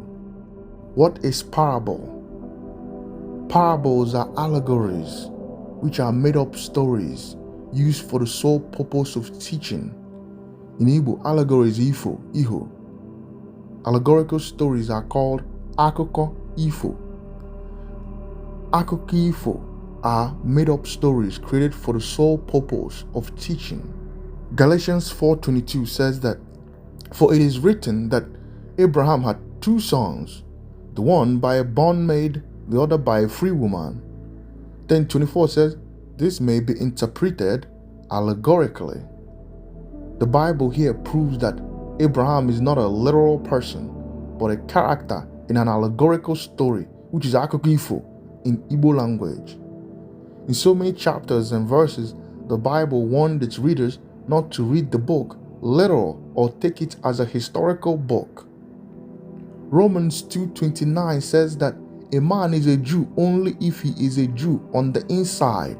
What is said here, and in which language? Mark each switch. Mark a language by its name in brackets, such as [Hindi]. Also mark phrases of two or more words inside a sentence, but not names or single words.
[English] What is parable? Parables are allegories, which are made-up stories used for the sole purpose of teaching. In Igbo, allegories iho. Allegorical stories are called [Igbo] akụkọ ifo. Akụkọ ifo [English] are made-up stories created for the sole purpose of teaching. Galatians 4:22 says that, "For it is written that Abraham had two sons, the one by a bondmaid, the other by a free woman." Then 24 says, "This may be interpreted allegorically." The Bible here proves that Abraham is not a literal person, but a character in an allegorical story, which is [Igbo] akụkọ ifo [English] in Igbo language. In so many chapters and verses, the Bible warned its readers not to read the book literal or take it as a historical book. Romans 2:29 says that a man is a Jew only if he is a Jew on the inside.